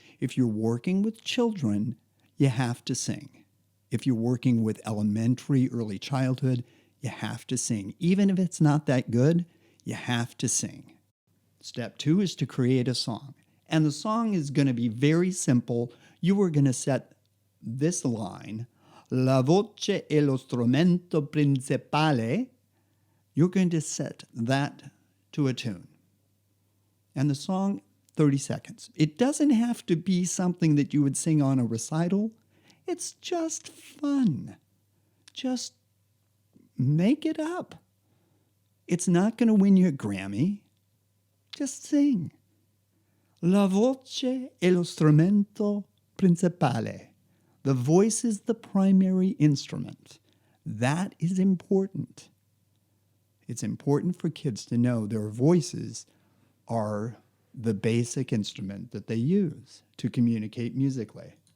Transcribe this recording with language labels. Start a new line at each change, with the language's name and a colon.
English: If you're working with children, you have to sing. If you're working with elementary, early childhood, you have to sing. Even if it's not that good, you have to sing. Step 2 is to create a song. And the song is going to be very simple. You are going to set this line,
Italian: la voce è lo strumento principale.
English: You're going to set that to a tune. And the song, 30 seconds. It doesn't have to be something that you would sing on a recital. It's just fun. Just make it up. It's not going to win you a Grammy. Just sing.
Italian: La voce è lo strumento principale.
English: The voice is the primary instrument. That is important. It's important for kids to know their voices are the basic instrument that they use to communicate musically.